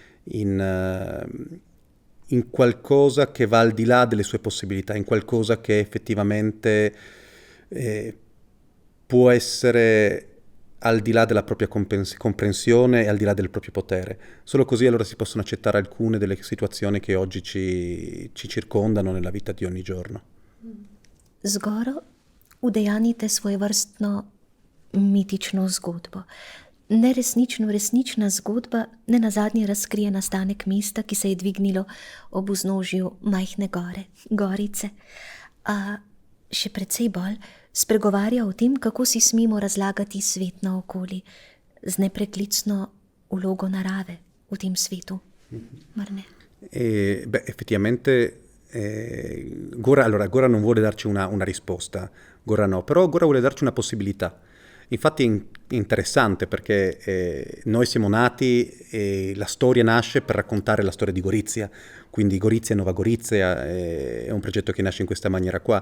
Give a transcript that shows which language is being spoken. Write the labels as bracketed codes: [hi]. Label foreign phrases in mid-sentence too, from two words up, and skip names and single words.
[it] in qualcosa che va al di là delle sue possibilità, in qualcosa che effettivamente può essere al di là della propria comprensione e al di là del proprio potere. Solo così allora si possono accettare alcune delle situazioni che oggi ci circondano nella vita di ogni giorno. [sl] Z Goro udejanite svojevrstno mitično zgodbo. Resnična zgodba nenazadnje razkrije nastanek mesta, ki se je dvignilo ob vznožju majhne gore, Gorice. A še precej bolj spregovarja o tem, kako si smemo razlagati svet naokoli, z nepreklicno vlogo narave v tem svetu. Mar ne? [it] Effettivamente Gora non vuole darci una risposta, Gora no, però Gora vuole darci una possibilità. Infatti è interessante perché noi siamo nati e la storia nasce per raccontare la storia di Gorizia, quindi Gorizia e Nova Gorizia è un progetto che nasce in questa maniera qua.